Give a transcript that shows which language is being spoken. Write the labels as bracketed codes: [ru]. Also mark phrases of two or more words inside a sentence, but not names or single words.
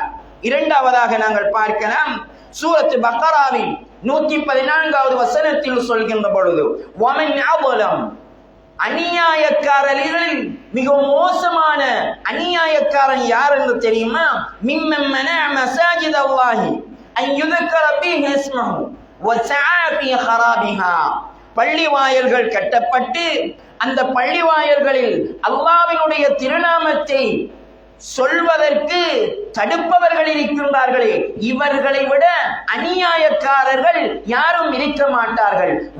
[ta] இரண்டாவதாக நாங்கள் பார்க்கலாம், சூரத் பக்ராவின் 114வது வசனத்தில் சொல்கின்ற பொழுது, [ar] ومن أظلم, [ta] அநியாயக்காரர்களில் மிக மோசமான அநியாயக்காரன் யார் என்று தெரியுமா? [ar] ممن منع مساجد الله أن யுذكر فيه اسمه وسعى في خرابها. [ta] பள்ளி வாயில்கள் கட்டப்பட்டு அந்த பள்ளி வாயில்களில் அல்லாஹ்வினுடைய திருநாமத்தை சொல்வதற்கு தடுப்பவர்கள் இருக்கின்றார்களே, இவர்களை விட அநியாயக்காரர்கள் யாரும் இருக்க மாட்டார்கள்.